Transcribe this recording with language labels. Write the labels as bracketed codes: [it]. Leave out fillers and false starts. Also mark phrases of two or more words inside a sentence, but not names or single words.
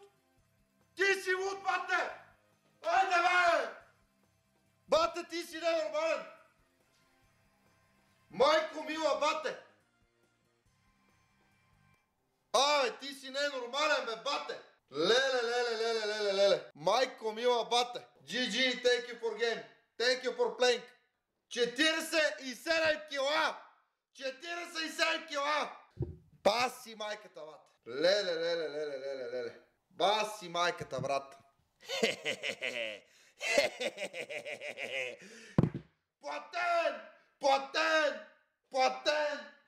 [bg] Ти си луд, бате! Айде бе! Бате, ти си ненормален! Майко мила, бате! Ти си ненормален, бе, бате! Леле. Майко мила, бате! [en] GG, thank you for game. Thank you for playing. 47 кила! [bg] 47 кила! Баси майката, бате! Леле. Баси майката, брат! Платен!